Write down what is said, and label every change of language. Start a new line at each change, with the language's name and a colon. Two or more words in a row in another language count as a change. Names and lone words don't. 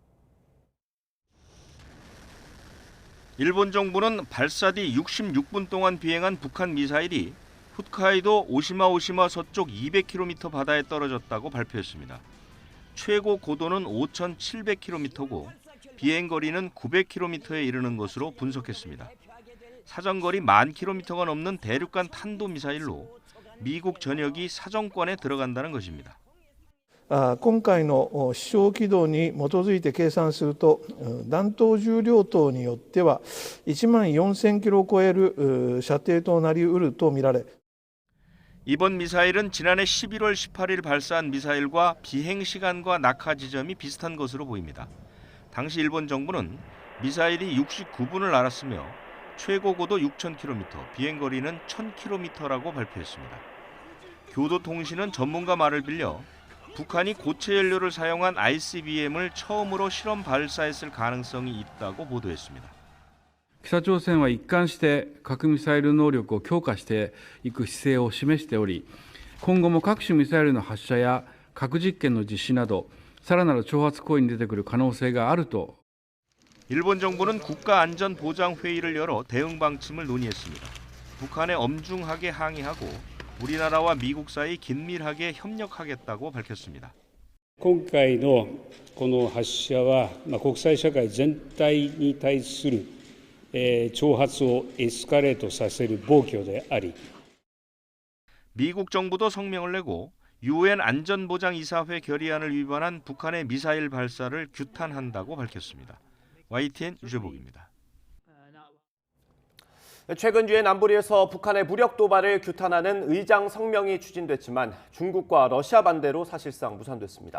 Korean: 일본 정부는 발사 뒤 66분 동안 비행한 북한 미사일이 홋카이도 오시마 서쪽 200km 바다에 떨어졌다고 발표했습니다. 최고 고도는 5,700km고 비행거리는 900km에 이르는 것으로 분석했습니다. 사정거리 10,000km가 넘는 대륙간 탄도미사일로 미국 전역이 사정권에 들어간다는 것입니다.
Japanese: 今回の飛翔軌道に基づいて計算すると弾頭重量等によっては14,000キロを超える射程となりうるとみられ
Korean: 이번 미사일은 지난해 11월 18일 발사한 미사일과 비행 시간과 낙하 지점이 비슷한 것으로 보입니다. 당시 일본 정부는 미사일이 69분을 날았으며 최고 고도 6,000km, 비행거리는 1,000km라고 발표했습니다. 교도통신은 전문가 말을 빌려 북한이 고체 연료를 사용한 ICBM을 처음으로 실험 발사했을 가능성이 있다고 보도했습니다.
Japanese: 北朝鮮は一貫して核ミサイル能力を強化していく姿勢を示しており、今後も各種ミサイルの発射や核実験の実施など、さらなる挑発行為に出てくる可能性があると。
Korean: 일본 정부는 국가안전보장회의를 열어 대응 방침을 논의했습니다. 북한에 엄중하게 항의하고 우리나라와 미국 사이 긴밀하게 협력하겠다고 밝혔습니다.
Japanese: 今回のこの発射は国際社会全体に対する挑発をエスカレートさせる暴挙であり
Korean: 미국 정부도 성명을 내고 유엔 안전보장이사회 결의안을 위반한 북한의 미사일 발사를 규탄한다고 밝혔습니다. YTN 유재복입니다. 최근 유엔 안보리에서 북한의 무력 도발을 규탄하는 의장 성명이 추진됐지만 중국과 러시아 반대로 사실상 무산됐습니다.